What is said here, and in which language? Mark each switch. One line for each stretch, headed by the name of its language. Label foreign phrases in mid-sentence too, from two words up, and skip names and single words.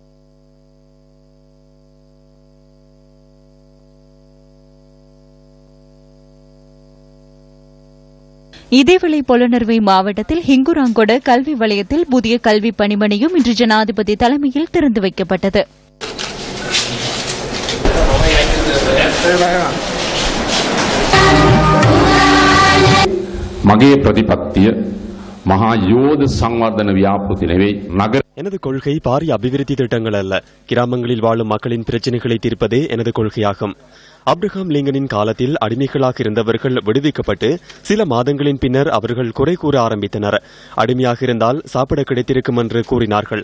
Tamil: இதேவேளை பொலனறுவை மாவட்டத்தில் ஹிங்குராங்கொட கல்வி வலயத்தில் புதிய கல்வி பணிமனையும் இன்று ஜனாதிபதி தலைமையில் திறந்து வைக்கப்பட்டது.
Sinhala: මගේ ප්‍රතිපත්තිය මහා යෝධ සංවර්ධන ව්‍යාපෘති නෙවෙයි නගර.
Tamil: எனது கொள்கை பாரிய அபிவிருத்தி திட்டங்கள் அல்ல, கிராமங்களில் வாழும் மக்களின் பிரச்சினைகளை தீர்ப்பதே எனது கொள்கையாகும். அப்ரஹாம் லிங்கனின் காலத்தில் அடிமைகளாக இருந்தவர்கள் விடுவிக்கப்பட்டு சில மாதங்களின் பின்னர் அவர்கள் குறை கூற ஆரம்பித்தனர். அடிமையாக இருந்தால் சாப்பிட கிடைத்திருக்கும் என்று கூறினார்கள்.